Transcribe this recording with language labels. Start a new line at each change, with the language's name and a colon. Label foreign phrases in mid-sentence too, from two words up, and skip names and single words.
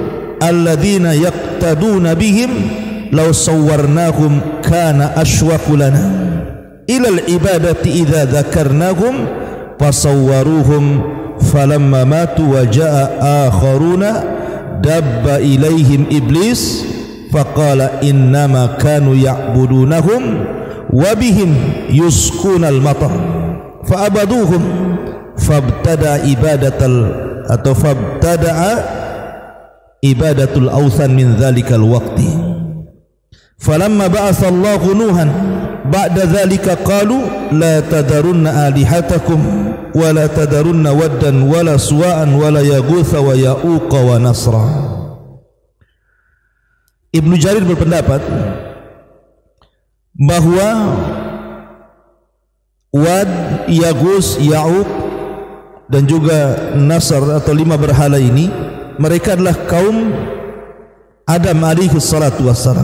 Arabic: الذين يقتدون بهم لو صورناهم كان أشوق لنا إلى العبادة إذا ذكرناهم فصوروهم فلما ماتوا وجاء آخرون دب إليهم إبليس فقال إنما كانوا يعبدونهم وبهم يسقون المطر فعبدوهم فابتدأ عبادة الأوثان من ذلك الوقت فلما بعث الله نوحا بعد ذلك قالوا لا تذرن آلهتكم ولا تذرن ودا ولا سواعا ولا يغوث ويعوق ونسرا.
Indonesian: Ibnu Jarir berpendapat bahwa Wad, Yaghus, Ya'uq dan juga Nasr atau 5 berhala ini mereka adalah kaum Adam
Arabic: عليه الصلاة والسلام.